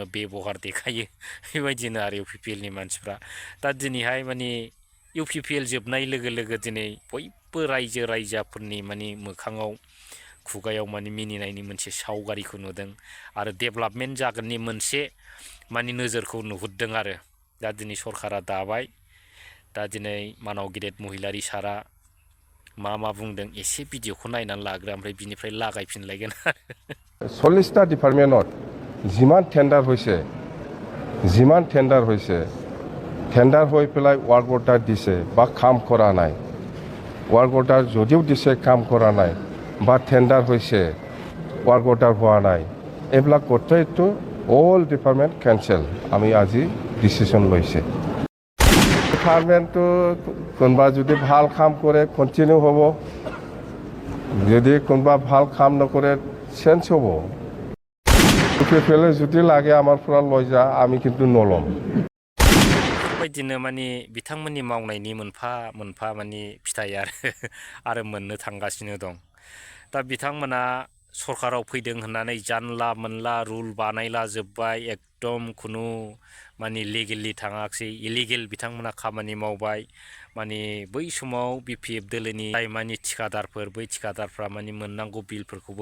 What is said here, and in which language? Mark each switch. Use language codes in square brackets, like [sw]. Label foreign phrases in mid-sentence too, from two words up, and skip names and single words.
[brx] बेबहार देखायो बेबायदिनो आरो इउपिपिएलनि मानसिफ्रा दा दिनैहाय माने इउपिपिएल जोबनाय लोगो लोगो दिनै बयबो रायजो राजाफोरनि माने मोखाङाव खुगायाव माने मिनिनायनि मोनसे सावगारिखौ नुदों आरो डेभेलपमेन्ट जागोननि मोनसे माने नोजोरखौ नुहुरदों आरो दा दिनै सरकारा दाबाय दा दिनै मानाव गेदेर महिलारि सारा मा बुंदों एसे भिडिअखौ नायनानै लाग्रो ओमफ्राय बिनिफ्राय लागायफिनलायगोन [as] 40টা ডিপাৰ্টমেণ্টত যিমান টেণ্ডাৰ হৈছে টেণ্ডাৰ হৈ পেলাই [en] work order [as] দিছে বা কাম কৰা নাই [en] work order [as] যদিও দিছে কাম কৰা নাই বা টেণ্ডাৰ হৈছে [en] work order [as] হোৱা নাই এইবিলাক গোটেইটো [en] all department cancel [as] আমি আজি ডিচিশ্যন লৈছে ডিপাৰ্টমেণ্টটো কোনোবা যদি ভাল কাম কৰে কণ্টিনিউ হ'ব যদি কোনোবা ভাল কাম নকৰে চেঞ্জ হ'ব ইউপিপিএলে যদি লাগে আমাৰ পৰা লৈ যা আমি কিন্তু নল'ম [brx] बेबायदिनो माने बिथांमोननि मावनायनि मोनफा मोनफा माने फिथाइ आरो मोननो थांगासिनो दं दा बिथांमोना सरकाराव फैदों होननानै जानला मोनला रुल बानायला जोब्बाय एकदम खुनु माने लिगेलि थाङाखै इलिगेल बिथांमोना खामानि मावबाय माने बै समाव BPF दोलोनि जाय माने थिखादारफोर बै थिखादारफ्रा माने मोननांगौ बिलफोरखौबो